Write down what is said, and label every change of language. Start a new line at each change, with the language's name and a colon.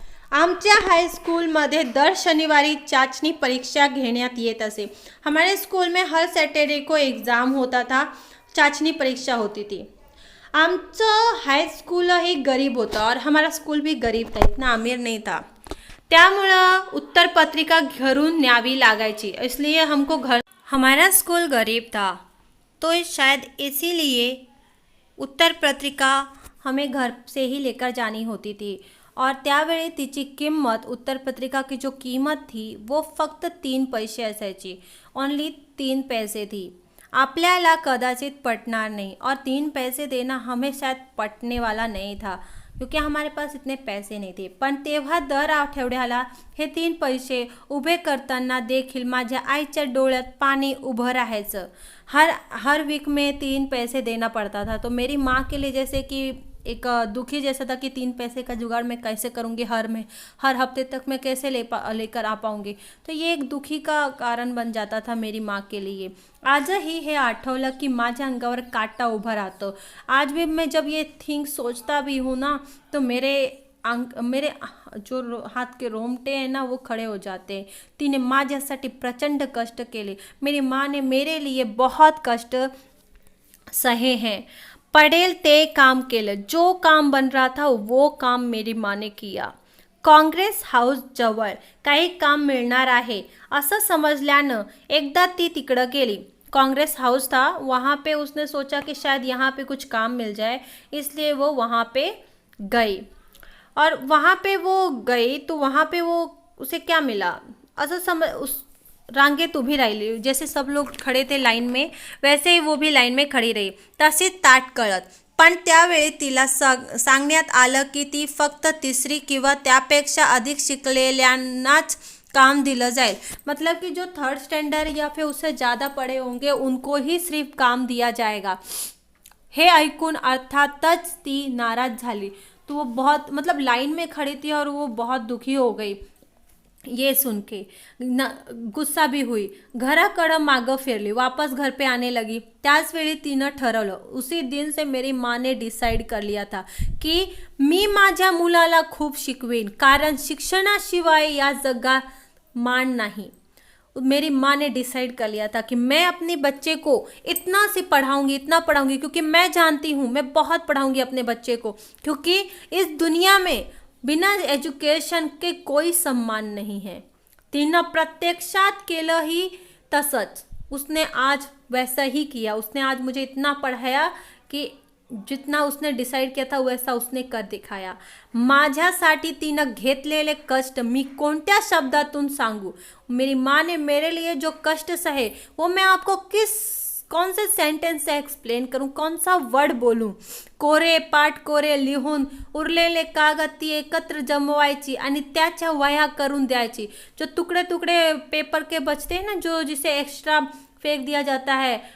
Marathi: आमच्या हाईस्कूलमध्ये दर शनिवारी चाचणी परीक्षा घेण्यात येत असे.
Hindi: हमारे स्कूल में हर सैटरडे को एग्ज़ाम होता था, चाचणी परीक्षा होती थी.
Marathi: आमचं हाई स्कूल ही गरीब होता
Hindi: और हमारा स्कूल भी गरीब था, इतना अमीर नहीं था.
Marathi: त्यामुळं उत्तर पत्रिका घरून न्यावी लागायची,
Hindi: इसलिए हमारा स्कूल गरीब था तो शायद इसीलिए उत्तर पत्रिका हमें घर से ही लेकर जानी होती थी. और
Marathi: त्यावेळी तिची किंमत,
Hindi: उत्तर पत्रिका की जो कीमत थी वो
Marathi: फक्त 3 पैसे असायची,
Hindi: ओनली 3 पैसे थी.
Marathi: आपल्याला कदाचित पटणार
Hindi: नहीं और 3 पैसे देना हमें शायद पटने वाला नहीं था, क्योंकि हमारे पास इतने पैसे नहीं थे.
Marathi: पण तेव्हा दर आठवड्याला हे 3 पैसे उभे करताना देखील माझ्या आईच्या डोळ्यात पाणी उभं राहायचं.
Hindi: हर वीक में 3 पैसे देना पड़ता था. तो मेरी माँ के लिए जैसे कि एक दुखी जैसा था कि 3 पैसे का जुगाड़ मैं कैसे करूँगी, हर हफ्ते तक मैं कैसे लेकर आ पाऊँगी. तो ये एक दुखी का कारण बन जाता था मेरी माँ के लिए.
Marathi: आजही हे आठवलं की माझ्या अंगावर काटा उभा राहतो.
Hindi: आज भी मैं जब ये थिंग सोचता भी हूँ ना, तो मेरे जो हाथ के रोमटे हैं ना वो खड़े हो जाते हैं.
Marathi: तिने माझ्यासाठी प्रचंड कष्ट केले.
Hindi: मेरी माँ ने मेरे लिए बहुत कष्ट सहे हैं.
Marathi: पडेल ते काम केलं,
Hindi: जो काम बन रहा था वो काम मेरी माँ ने किया.
Marathi: काँग्रेस हाऊस जवळ काही काम मिळणार आहे असं समजल्यानं एकदा ती तिकडं गेली.
Hindi: कांग्रेस हाउस था, वहाँ पे उसने सोचा कि शायद यहाँ पे कुछ काम मिल जाए, इसलिए वो वहाँ पे गई. और वहाँ पे वो गई तो वहाँ पे वो उसे क्या मिला,
Marathi: असं उस रांगेत उभी राहिली.
Hindi: जैसे सब लोग खड़े थे लाइन में, वैसे ही वो भी लाइन में खड़ी रही,
Marathi: तशीच ताट कळत. पण त्यावेळी तिला सांगण्यात आलं की ती फक्त 3री किंवा त्यापेक्षा अधिक शिकलेल्यांनाच काम दिलं जाईल.
Hindi: मतलब कि जो 3rd स्टँडर्ड या फिर उससे ज़्यादा पढ़े होंगे उनको ही सिर्फ काम दिया जाएगा.
Marathi: हे ऐकून अर्थातच ती नाराज झाली.
Hindi: तो वो बहुत मतलब लाइन में खड़ी थी और वो बहुत दुखी हो गई ये सुन के. गुस्सा भी हुई.
Marathi: घराकडं मागं फिरली,
Hindi: वापस घर पे आने लगी.
Marathi: त्याच वेळी तिनं ठरवलं,
Hindi: उसी दिन से मेरी माँ ने डिसाइड कर लिया था कि
Marathi: मी माझ्या मुलाला खूप शिकवेन, कारण शिक्षणाशिवाय या जगात मान नहीं.
Hindi: मेरी माँ ने डिसाइड कर लिया था कि मैं अपने बच्चे को इतना पढ़ाऊंगी, क्योंकि मैं जानती हूँ मैं बहुत पढ़ाऊंगी अपने बच्चे को, क्योंकि इस दुनिया में बिना एज्युकेशन के कोई सम्मान नहीं है.
Marathi: तिनं प्रत्यक्षात केलं ही तसंच.
Hindi: उसने आज वैसा ही किया. उसने आज मुझे इतना पढ़ाया कि जितना उसने डिसाइड किया था वैसा उसने कर दिखाया.
Marathi: माझ्यासाठी तिनं घेतलेले कष्ट मी कोणत्या शब्दातून सांगू.
Hindi: मेरी माँ ने मेरे लिए जो कष्ट सहे वो मैं आपको कौन से सेंटेंस से एक्सप्लेन करूं, कौन सा वर्ड बोलूं.
Marathi: कोरे लिहून उरलेले कागद ती एकत्र जमवायची आणि त्याच्या वह्या करून द्यायची.
Hindi: जो टुकड़े पेपर के बचते हैं ना, जो जिसे एक्स्ट्रा फेंक दिया जाता है,